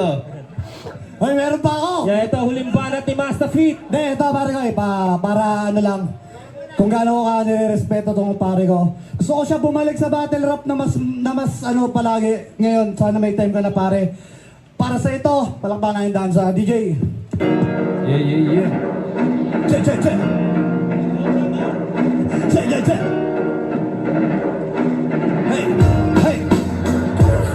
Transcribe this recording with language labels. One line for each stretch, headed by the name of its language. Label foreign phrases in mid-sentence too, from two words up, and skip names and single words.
Filipino: Hoy, meron pa ako! Yeah, ito, huling banat ni Master Pit. Hindi, ito pare ko para ano lang. Kung gaano ko ka nire-respeto tong pare ko. Gusto ko siya bumalik sa battle rap na mas ano palagi ngayon. Sana may time ka na pare. Para sa ito, palakpakan yung dansa. DJ. Yeah. Che, che, che. Che, che, che. Hey, hey.